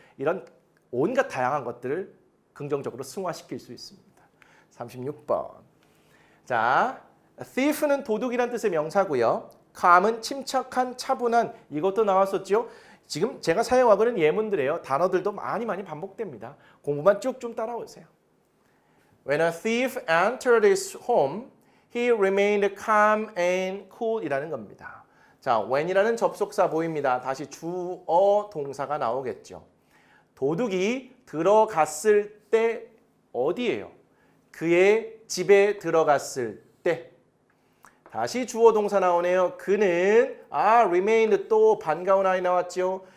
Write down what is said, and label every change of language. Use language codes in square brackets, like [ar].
[ko] 이런 온갖 다양한 것들을 긍정적으로 승화시킬 수 있습니다. 36번. 자, thief는 도둑이란 뜻의 명사고요. calm은 침착한, 차분한, 이것도 나왔었죠. 지금 제가 사용하고 있는 예문들이에요. 단어들도 많이 반복됩니다. 공부만 쭉 좀 따라오세요. [en] When a thief entered his home, He remained calm and cool [ko] 이라는 겁니다. 자, when이라는 접속사 보입니다. 다시 주어 동사가 나오겠죠. 도둑이 들어갔을 때 어디예요? 그의 집에 들어갔을 때. 다시 주어 동사 나오네요. 그는 remained 또 반가운 아이 나왔죠.